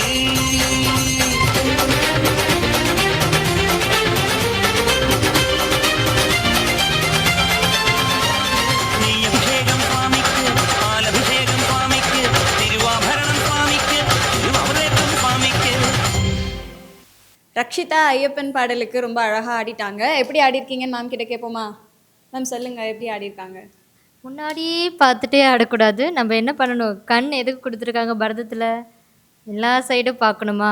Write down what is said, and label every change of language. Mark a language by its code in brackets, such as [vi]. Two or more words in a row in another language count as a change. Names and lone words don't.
[ml] നെയ്യഭിഷേകം സ്വാമിക്ക് പാലഭിഷേകം സ്വാമിക്ക് തിരുവാഭരണം സ്വാമിക്ക് തിരുവാഭരണം സ്വാമിക്ക് [ta] ரக்ஷிதா ஐயப்பன் பாடலுக்கு ரொம்ப அழகாக ஆடிட்டாங்க. எப்படி ஆடிருக்கீங்கன்னு மேம் கிட்ட கேட்போமா? மேம் சொல்லுங்கள், எப்படி ஆடிருக்காங்க? முன்னாடியே பார்த்துட்டே ஆடக்கூடாது. நம்ம என்ன பண்ணணும், கண் எதுக்கு கொடுத்துருக்காங்க பரதத்தில்? எல்லா சைடும் பார்க்கணுமா?